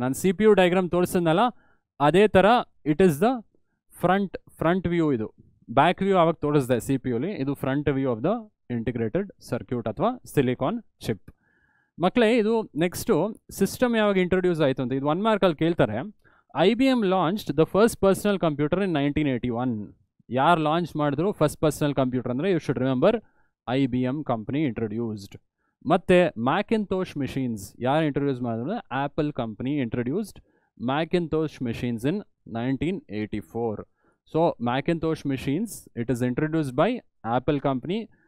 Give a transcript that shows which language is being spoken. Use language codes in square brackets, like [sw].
[kn] ನಾನು CPU diagram ತೋರಿಸಿದ್ನಲ್ಲ, ಅದೇ ಥರ [en] It is the front view. [kn] ಇದು ಬ್ಯಾಕ್ ವ್ಯೂ ಆವಾಗ ತೋರಿಸಿದೆ ಸಿ ಪಿ ಯುಲಿ, ಇದು [en] front view of the integrated circuit [kn] ಅಥವಾ ಸಿಲಿಕಾನ್ ಚಿಪ್. ಮಕ್ಕಳೇ ಇದು ನೆಕ್ಸ್ಟು ಸಿಸ್ಟಮ್ ಯಾವಾಗ ಇಂಟ್ರೊಡ್ಯೂಸ್ ಆಯಿತು ಅಂತ, ಇದು 1 ಮಾರ್ಕಲ್ಲಿ ಕೇಳ್ತಾರೆ. [en] IBM launched the first personal computer in 1981. [kn] ಯಾರು ಲಾಂಚ್ ಮಾಡಿದ್ರು [en] first personal computer [kn] ಅಂದರೆ [en] You should remember IBM company introduced. [kn] ಮತ್ತು ಮ್ಯಾಕಿಂತೋಶ್ ಮಿಷಿನ್ಸ್ ಯಾರು ಇಂಟ್ರೊಡ್ಯೂಸ್ ಮಾಡಿದ್ರು? [en] Apple company introduced Macintosh machines in 1984. So Macintosh machines it is introduced by Apple company.